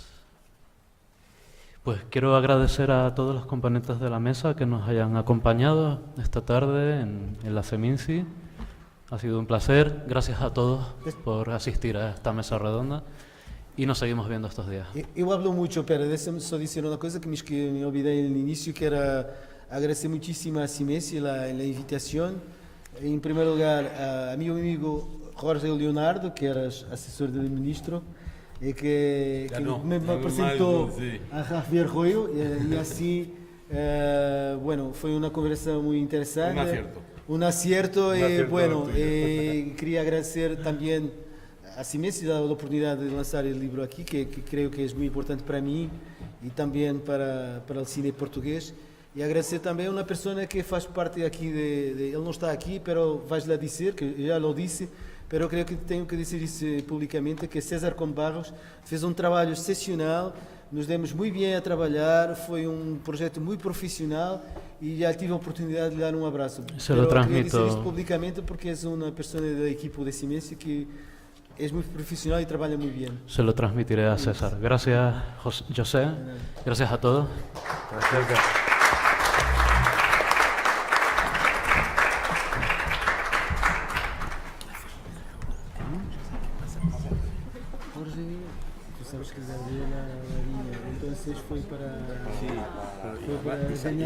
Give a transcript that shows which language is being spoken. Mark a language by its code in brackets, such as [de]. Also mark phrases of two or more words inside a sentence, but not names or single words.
[es] Pues quiero agradecer a todos los componentes de la mesa que nos hayan acompañado esta tarde en la Seminci. Ha sido un placer. Gracias a todos por asistir a esta mesa redonda y nos seguimos viendo estos días. Eu hablo mucho, pero déjame [pt] só dizer uma coisa que me olvidei no início, [es] que era agradecer muchísimo a Siemens la invitación. En primer lugar, a mi amigo Jorge Leonardo, que era asesor del ministro, que me presentó a Javier Royo y así, bueno, fue una conversa muy interesante. Un acierto y bueno, quería agradecer también a Siemens la oportunidad de lanzar el libro aquí, que creo que es muy importante para mí y también para el cine portugués. Y agradecer también a una persona que [pt] faz parte [es] aquí, él no está aquí, pero vais a decir, que ya lo dice, pero creo que tengo que decir eso públicamente, que César Combarros [pt] fez trabalho excepcional, nos demos muito bem a trabalhar, foi projeto muito profissional e já tive a oportunidade de dar abraço. [es] Se lo transmito. [pt] Queria dizer isso publicamente porque é uma pessoa da equipe de Siemens que é muito profissional e trabalha muito bem. [es] Se lo transmitiré a César. Gracias, José. Gracias a todos. Gracias. Sabes que Gabriela entonces fue para ganar dinero para...